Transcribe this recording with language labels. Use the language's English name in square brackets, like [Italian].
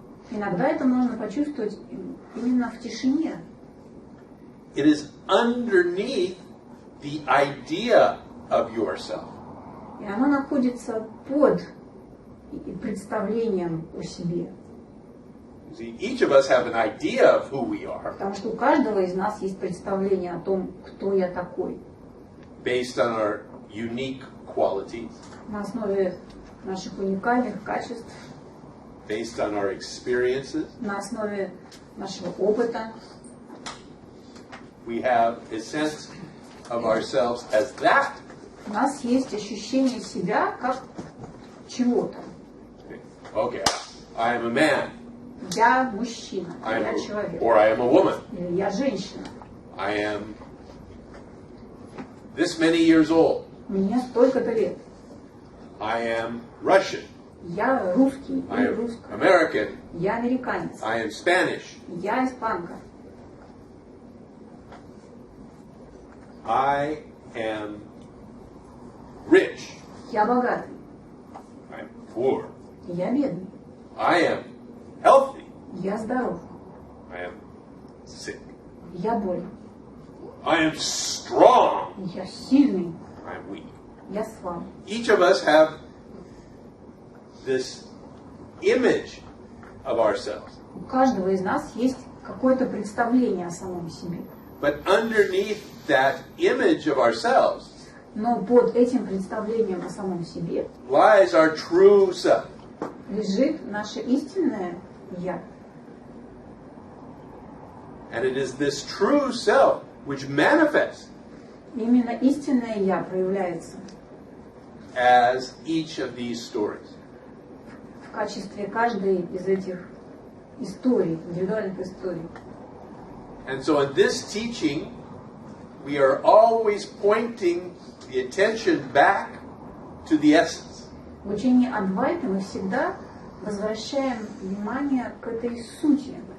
[Russian] Иногда это можно почувствовать именно в тишине. [English] It is underneath the idea of yourself. [Russian] И оно находится под представлением о себе. [English] See, each of us have an idea of who we are, [Russian] Потому что у каждого из нас есть представление о том, кто я такой. [English] based on our unique qualities, [Russian] На основе наших уникальных качеств, [English] based on our experiences, [Russian] на основе нашего опыта, [English] we have a sense of ourselves as that. [Russian] У нас есть ощущение себя как чего-то. [English] Okay, I am a man. [Russian] Я мужчина, [English] I [Russian] я [English] am [Russian] человек. [English] or I am a woman. [Russian] Или я женщина. [English] I am this many years old. [Russian] Мне столько-то лет. [English] I am Russian. [Russian] Я русский [English] I [Russian] или [English] am [Russian] русская. [English] American. [Russian] Я американец. [English] I am Spanish. [Russian] Я испанка. [English] I am rich. [Russian] Я богатый. [English] I am poor. [Russian] Я бедный. [English] I am healthy. [Russian] Я здоров. [English] I am sick. [Russian] Я болен. [English] I am strong. [Russian] Я сильный. [English] I am weak. [Russian] Я слаб. [English] Each of us have this image of ourselves. [Russian] У каждого из нас есть какое-то представление о самом себе. [English] But underneath that image of ourselves [Russian] Но под этим представлением о самом себе [English] lies our true self. [Russian] лежит наше истинное «я». [English] And it is this true self which manifests [Russian] Именно истинное «я» проявляется [English] as each of these stories. [Russian] в качестве каждой из этих историй, индивидуальных историй. [English] And so in this teaching, we are always pointing the attention back to the essence. [Russian] В учении Адвайты мы всегда возвращаем внимание к этой сути,